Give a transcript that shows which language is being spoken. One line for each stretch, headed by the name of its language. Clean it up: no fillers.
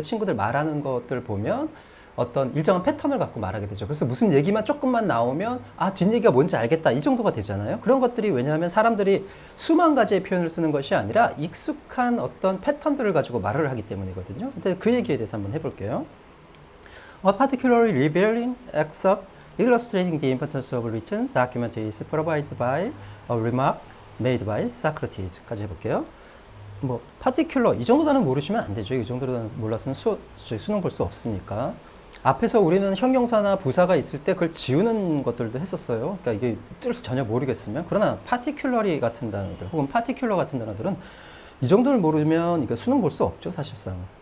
Korean: 친구들 말하는 것들 보면 어떤 일정한 패턴을 갖고 말하게 되죠. 그래서 무슨 얘기만 조금만 나오면 뒷얘기가 뭔지 알겠다, 이 정도가 되잖아요. 그런 것들이 왜냐하면 사람들이 수만 가지의 표현을 쓰는 것이 아니라 익숙한 어떤 패턴들을 가지고 말을 하기 때문이거든요. 근데 그 얘기에 대해서 한번 해볼게요.
English: A particularly revealing excerpt illustrating the importance of written document is provided by a remark made by Socrates
Korean: 까지 해볼게요. particular, 이 정도 단어 모르시면 안 되죠. 이 정도 단어 몰라서는 수능 볼 수 없으니까. 앞에서 우리는 형용사나 부사가 있을 때 그걸 지우는 것들도 했었어요. 그러니까 이게 뜻을 전혀 모르겠으면. 그러나 particularly 같은 단어들, 혹은 particular 같은 단어들은 이 정도를 모르면 이거 수능 볼 수 없죠, 사실상.